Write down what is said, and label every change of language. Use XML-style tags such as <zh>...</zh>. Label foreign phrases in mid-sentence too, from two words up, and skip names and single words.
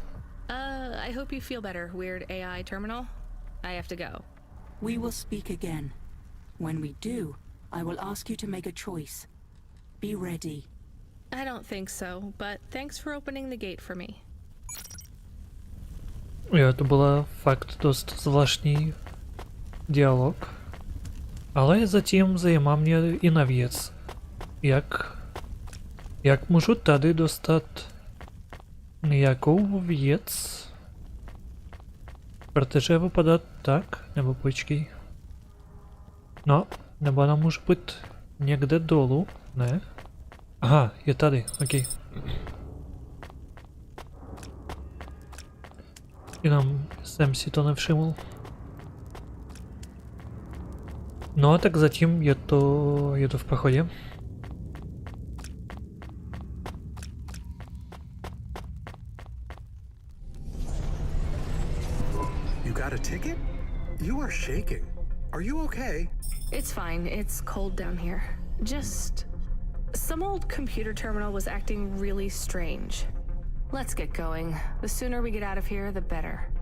<en>I hope you feel better, weird AI terminal. I have to go. We will speak again. When we do, I will ask you to make a choice. Be ready. I don't think so, but thanks for opening the gate for me.</en> <cs>Jo, to byla fakt dost zvláštní dialog. Ale zatím zajímá mě jiná věc. Jak můžu tady dostat nějakou věc? Protože vypadá tak, nebo počkej. No, nebo ona může být někde dolů, ne? Aha, je tady, okej. Jenom jsem si to nevšiml. No, tak zatím je to v pohodě.</cs> <en>You got a ticket? You are shaking. Are you okay? It's fine. It's cold down here. Just... some old computer terminal was acting really strange. Let's get going. The sooner we get out of here, the better.</en>